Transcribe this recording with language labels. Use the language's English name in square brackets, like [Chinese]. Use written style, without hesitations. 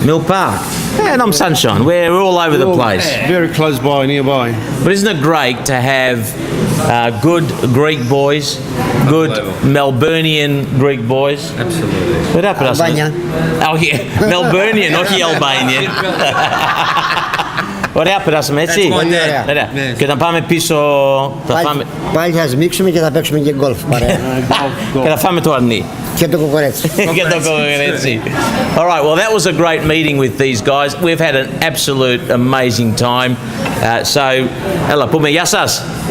[English] Mill Park. And I'm Sunshine. We're all over the place. Very close by, nearby. But isn't it great to have good Greek boys, good Melburnian Greek boys? Absolutely. [Greek] Ωραία περάσαμε. Αλβάνια. [English] Oh yeah, Melburnian, [Greek] όχι [English] Albanian. [Greek] Ωραία περάσαμε, έτσι. Πολύ ωραία. Και όταν πάμε πίσω θα φάμε... Πάλι θα σμίξουμε και θα παίξουμε και γκολφ παρέα. Και θα φάμε το αρνί. Και το κοκορέτσι. Και το κοκορέτσι. [English] All right, well that was a great meeting with these guys. We've had an absolute amazing time. [Greek] So, έλα πούμε γεια σας.